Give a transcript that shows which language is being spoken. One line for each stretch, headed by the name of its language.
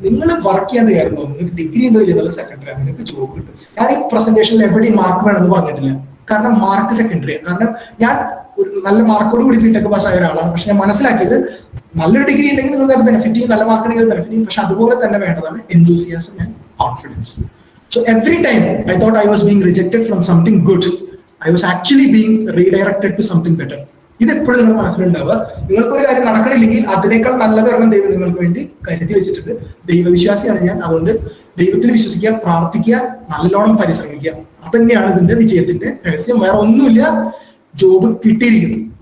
Malayalam: നിങ്ങൾ വർക്ക് ചെയ്യാൻ തയ്യാറുണ്ടോ, നിങ്ങൾക്ക് ഡിഗ്രി ഉണ്ടോ ഇല്ലെന്നുള്ള സെക്കൻഡറി, നിങ്ങൾക്ക് ജോബ് കിട്ടും. ഞാൻ ഈ പ്രസന്റേഷനിൽ എവിടെയും മാർക്ക് വേണമെന്ന് പറഞ്ഞിട്ടില്ല, കാരണം മാർക്ക് സെക്കൻഡറിയാണ്. കാരണം ഞാൻ ഒരു നല്ല മാർക്കോട് കൂടി BTech പാസ് ആയ ഒരാളാണ്. പക്ഷെ ഞാൻ മനസ്സിലാക്കിയത് നല്ലൊരു ഡിഗ്രി ഉണ്ടെങ്കിൽ നിങ്ങൾക്ക് അത് ബെനിഫിറ്റ് ചെയ്യും, നല്ല മാർക്ക് ഉണ്ടെങ്കിൽ ബെനിഫിറ്റ് ചെയ്യും. പക്ഷെ അതുപോലെ തന്നെ വേണ്ടതാണ്
English: enthusiasm and confidence. So every time I thought I was being rejected from something good, I was actually being redirected to something better.
Malayalam: ഇത് എപ്പോഴും നിങ്ങളുടെ മനസ്സിലുണ്ടാവുക. നിങ്ങൾക്കൊരു കാര്യം നടക്കണില്ലെങ്കിൽ അതിനേക്കാൾ നല്ലത് ഒരെണ്ണം ദൈവം നിങ്ങൾക്ക് വേണ്ടി കരുതി വെച്ചിട്ടുണ്ട്. ദൈവവിശ്വാസിയാണ് ഞാൻ, അതുകൊണ്ട് ദൈവത്തിൽ വിശ്വസിക്കുക, പ്രാർത്ഥിക്കുക, നല്ലോണം പരിശ്രമിക്കുക. അതന്നെയാണ് ഇതിന്റെ വിജയത്തിന്റെ രഹസ്യം. വേറെ ഒന്നുമില്ല. ജോബ് കിട്ടിയിരിക്കുന്നു.